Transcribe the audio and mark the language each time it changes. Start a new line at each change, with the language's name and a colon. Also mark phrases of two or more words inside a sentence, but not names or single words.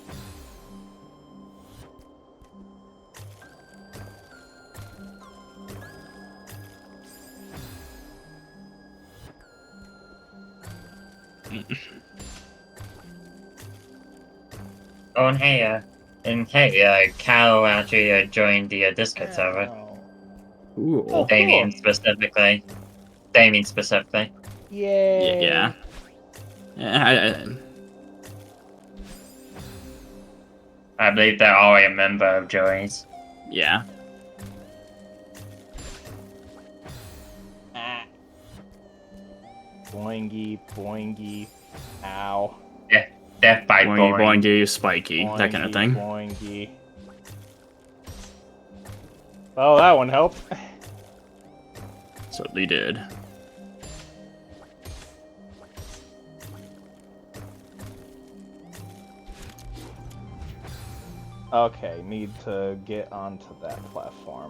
English: Oh, and hey, Cal actually joined the Discord server. Ooh. Oh, Damien cool. specifically. Damien specifically. Yay! Yeah. Yeah, I believe they're all a member of Joey's. yeah. Ah. Boingy, boingy, ow. Death by Boingy, boing. boingy, spiky, that kind of thing. Boingy. Well, that one helped. Certainly did. Okay, need to get onto that platform.